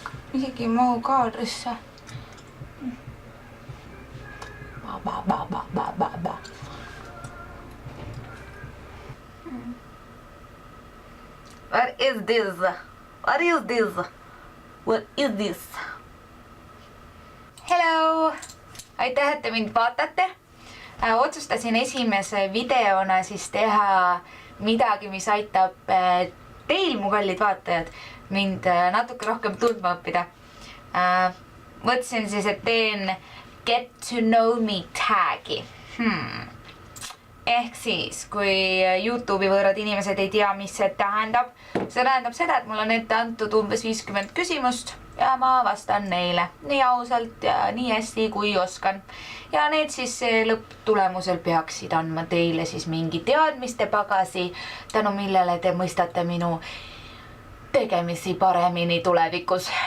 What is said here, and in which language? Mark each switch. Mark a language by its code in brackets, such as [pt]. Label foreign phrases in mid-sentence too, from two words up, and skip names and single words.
[et] isegi ei mahu kaadrisse. [en] What is this? What is this? What is this? Hello! [et] Aitäh, et te mind vaatate. Otsustasin esimese videona siis teha midagi, mis aitab teil, mu kallid vaatajad, mind natuke rohkem tundma õppida. Mõtlesin siis, et teen [en] Get to know me [et] tagi. Ehk siis, kui YouTube'i võõrad inimesed ei tea, mis see tähendab seda, et mul on ette antud umbes 50 küsimust ja ma vastan neile nii ausalt ja nii hästi, kui oskan. Ja need siis lõpptulemusel peaksid andma teile siis mingi teadmiste pagasi, tänu millele te mõistate minu tegemisi paremini tulevikus.